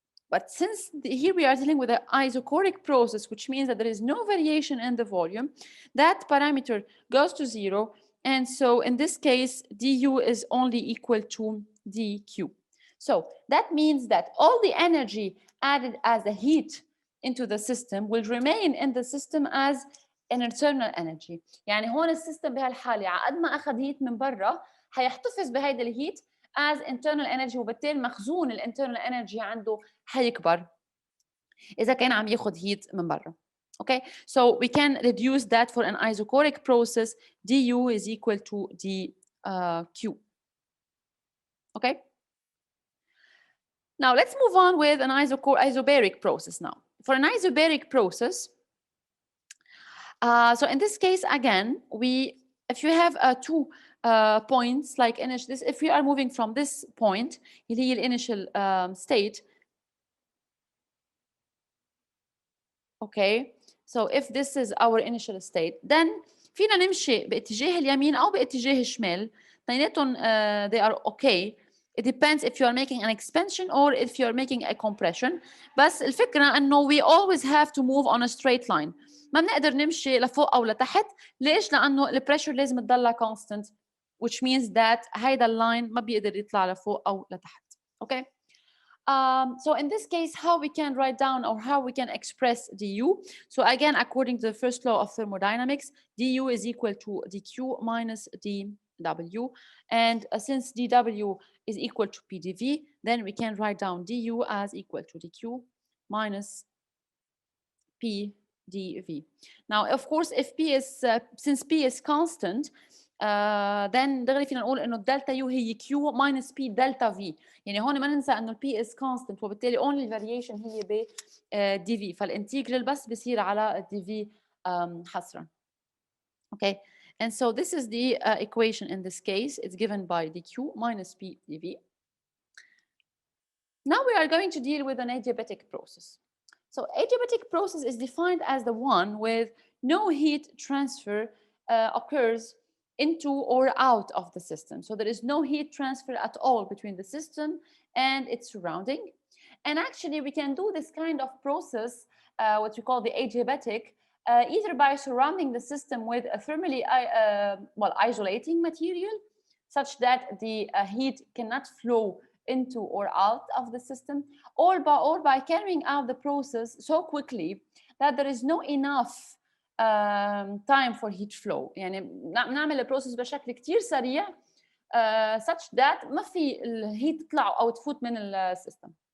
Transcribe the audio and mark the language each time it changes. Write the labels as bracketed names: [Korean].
[English] But since here we are dealing with an isochoric process, which means that there is no variation in the volume, that parameter goes to 0. And so in this case, du is only equal to dq. So that means that all the energy added as a heat into the system will remain in the system as an internal energy. [Arabic] يعني هون السيستم بهالحالة عقد ما أخذ هيت من برا حيحتفظ بهيدا الهيت [English] as internal energy، [Arabic] وبالتالي مخزون الانترنال energy عنده حيكبر إذا كان عم ياخذ هيت من برا. [English] Okay, so we can reduce that for an isochoric process. du is equal to dq. Okay. Now let's move on with an isobaric process now. For an isobaric process, so in this case, again, if you have two points like this, if we are moving from this point, [Arabic] اللي هي [English] initial state. Okay, so if this is our initial state, then [Arabic] فينا نمشي باتجاه اليمين أو باتجاه الشمال. اثنيناتهم [English] they are okay. It depends if you are making an expansion or if you are making a compression. [Arabic] بس الفكرة إنه [English] we always have to move on a straight line. [Arabic] ما بنقدر نمشي لفوق أو لتحت. ليش؟ لأنه البريشر لازم تضلها constant, [English] which means that [Arabic] هيدا اللاين ما بيقدر يطلع لفوق أو لتحت. [English] Okay. So in this case, how we can write down or how we can express du? So again, according to the first law of thermodynamics, du is equal to dq minus dw. And since dw is equal to pdv, then we can write down du as equal to dq minus pdv. Now, of course, if p is since p is constant, [Arabic] then دغري فينا نقول انه الدلتا يو هي كيو ماينس بي دلتا في. يعني هون ما ننسى انه البي از كونستنت، وبالتالي only الفاريشن هي ب دي في، فالانتجرال بس بصير على دي في حصرا. [English] Okay, and so this is the equation in this case. It's given by dq minus p dv. Now we are going to deal with an adiabatic process. So adiabatic process is defined as the one with no heat transfer occurs into or out of the system. So there is no heat transfer at all between the system and its surrounding. And actually we can do this kind of process, what we call the adiabatic, either by surrounding the system with a thermally isolating material such that the heat cannot flow into or out of the system, or by carrying out the process so quickly that there is no enough time for heat flow. [Arabic] يعني نعمل البروسيس بشكل كتير سريع [English] such that [Arabic] ما في الهيت تطلع او تفوت من السيستم.